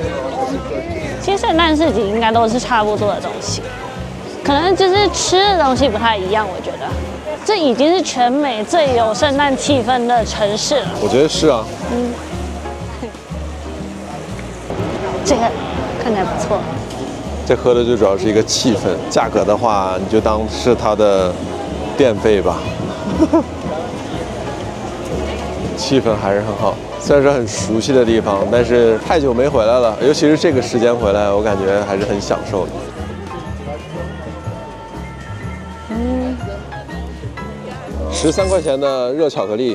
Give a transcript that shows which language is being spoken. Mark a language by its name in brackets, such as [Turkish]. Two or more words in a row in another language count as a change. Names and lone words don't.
[Chinese] 其實聖誕市集應該都是差不多的東西，可能就是吃的東西不太一樣。我覺得這已經是全美最有聖誕氣氛的城市了。我覺得是啊。嗯。這個看起來不錯。這喝的最主要是一個氣氛，價格的話你就當是它的電費吧。氣氛還是很好，雖然是很熟悉的地方，但是太久沒回來了，尤其是這個時間回來，我感覺還是很享受的。13塊錢的熱巧克力，